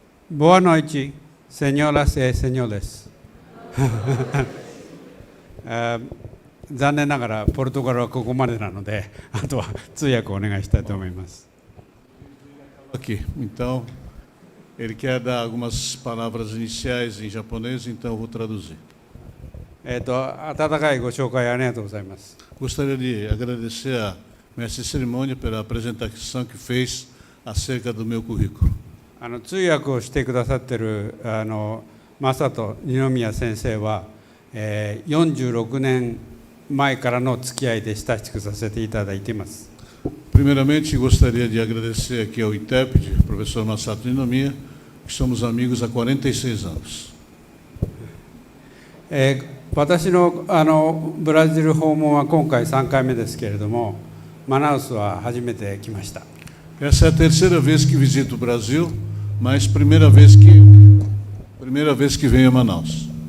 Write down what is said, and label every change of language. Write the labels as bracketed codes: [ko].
[pt] Boa noite, senhoras e senhores. [ja] 残念ながらポルトガルはここまでなので、あとは通訳をお願いしたいと思います。 [pt] Aqui, então, ele quer dar algumas palavras iniciais em japonês, então eu vou traduzir. [ja] 温かいご紹介ありがとうございます。 [pt] Gostaria de agradecer a mestre de cerimônia pela apresentação que fez acerca do meu currículo. [ja] 通訳をしてくださっている正人二宮先生は、46年前からの付き合いで親しくさせていただいています。 [pt] Primeiramente, gostaria de agradecer aqui ao intérprete, professor Masato Ninomiya, que somos amigos há 46 anos. [ja] 私のブラジル訪問は今回3回目ですけれども、マナウスは初めて来ました。 [pt] Essa é a terceira vez que visito o Brasil, mas primeira vez que venho a Manaus.